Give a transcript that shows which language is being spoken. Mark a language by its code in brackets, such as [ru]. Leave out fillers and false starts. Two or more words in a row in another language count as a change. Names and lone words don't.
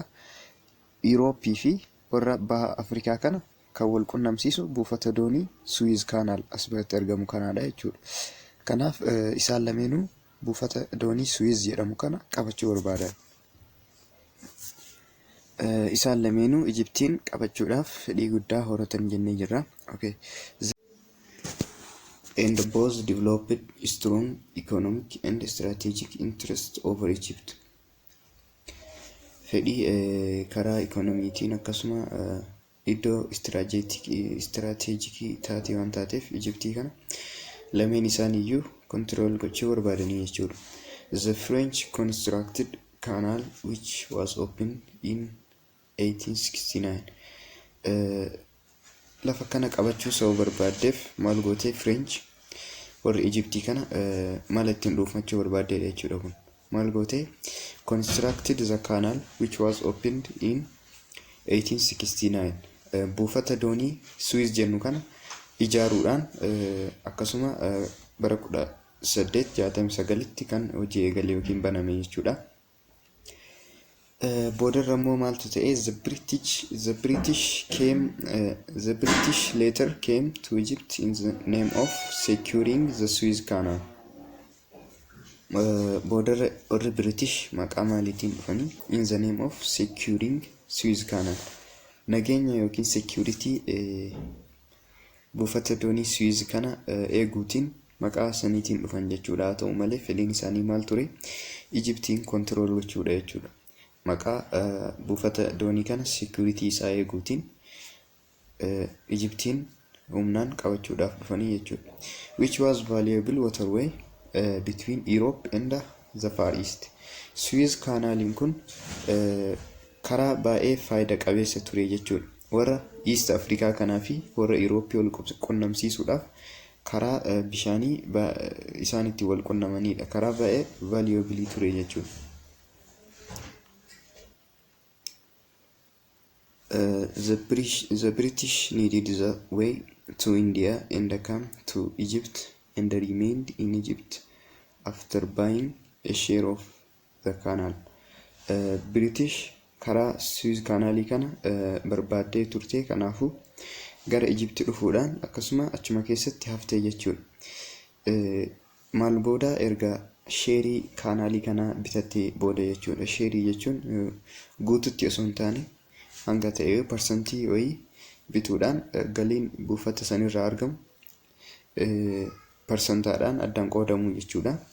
[om] Eurooppii fi warra baha Afrikaa kana kan wal qunnamsiisu buufata doonii Suez Canal as biratti argamu kanaadha jechuudha. Kanaaf isaan lameenuu buufata doonii Suez jedhamu kana qabachuu barbaadan. Isaan lameenuu Egyptiin qabachuudhaaf fedhii guddaa horatan jennee jirra. Okay. [en] And both developed strong economic and strategic interest over Egypt. [om] Fedhii karaa ikonomiitiin akkasuma iddoo istiraatejikii taatee waan taateef Egyptii kana lameen isaaniiyyuu control gochuu barbaadanii jechuudha. [en] The French constructed canal which was opened in 1869. [om] Lafa kana qabachuu sababa barbaaddeef maal gootee French warri Egyptii kana maal ittiin dhuunfachuu barbaaddeedha jechuudha kun. Maal gootee [en] constructed the canal which was opened in 1869. [om] Buufata doonii Suez jennu kana ijaaruudhaan akkasuma bara 1869tti kan hojii eegale yookiin baname jechuudha. Boodarra immoo maaltu ta'e [en] the British later came to Egypt in the name of securing the Suez Canal. [om] Boodarra warri British maqaa maaliitiin dhufanii [en] in the name of securing Suez Canal. [om] Nageenya yookiin security buufata doonii Suez kana eeguutiin maqaa saniitiin dhufan jechuudha. Haa ta'u malee fedhiin isaanii maal ture? Egyptiin control gochuudha jechuudha. Maqaa buufata doonii kana security isaa eeguutiin Egyptiin humnaan qabachuudhaaf dhufanii jechuudha. [en] Which was valuable waterway between Europe and the Far East. [om] Suez Canalin kun karaa baay'ee faayida qabeessa ture jechuudha. Warra East Africa kanaa fi warra Europe wal qunnamsiisuudhaaf karaa bishaanii isaan itti wal qunnamanidha. Karaa baay'ee valuable ture jechuudha. [en] The British needed the way to India and came to Egypt and remained in Egypt after buying a share of the canal. [om] British karaa Suez Canalii kana barbaaddee turte, kanaafuu gara Egypt dhufuudhaan akkasuma achuma keessatti haftee jechuudha. Maal booda erga sheerii kanaalii kana bitattee booda jechuudha. Sheerii jechuun guututti osoo hin taane hanga ta'e parsantii wayii bituudhaan galiin buufata sanirraa argamu parsantaadhaan addaan qoodamu jechuudha.